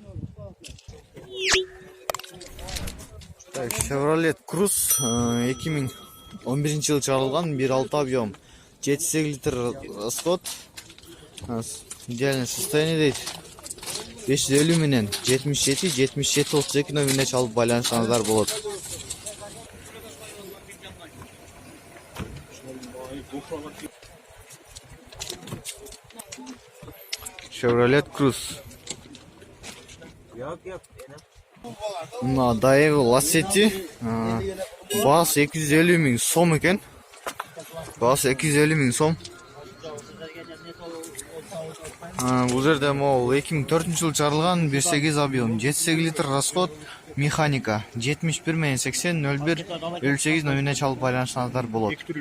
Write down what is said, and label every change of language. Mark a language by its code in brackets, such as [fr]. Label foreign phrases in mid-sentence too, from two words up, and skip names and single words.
[ky] Так, Chevrolet Cruze 2011 жылы чыгарылган, 1.6 объем, 7-8 литр расход, [ru] идеальное состояние [ky] дейт. 550 менен 77 77 32 номерине чалып байланышсаңыздар болот. Chevrolet Cruze. Daewoo Lacetti. Baası 250 миң сом экен. Baası 250 миң сом. Бул жерде могул 2004 жылы чыгарылган, 1.8 объем, 7-8 литр расход, механика, 71 менен 80 01 58 номерине чалып байланышсаңыздар болот.